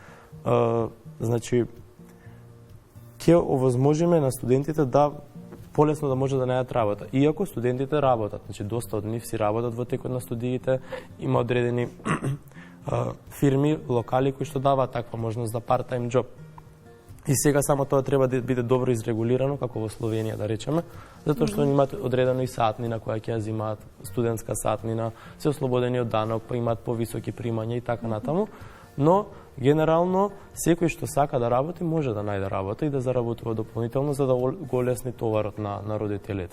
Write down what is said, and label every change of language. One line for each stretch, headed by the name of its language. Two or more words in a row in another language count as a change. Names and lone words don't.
Macedonian: Значи, ќе овозможиме на студентите да полесно да може да најдат работа. Иако студентите работат, значи доста од нив си работат во текот на студиите, има одредени фирми, локали кои што даваат таква можност за
English: part-time job.
Macedonian: И сега само тоа треба да биде добро изрегулирано, како во Словенија да речеме, затоа што имаат одредено и сатнина која ќе ја земаат, студентска сатнина, се ослободени од данок, па имаат повисоки примања и така натаму, но генерално секој што сака да работи може да најде работа и да заработува дополнително за да го олесни товарот на родителите.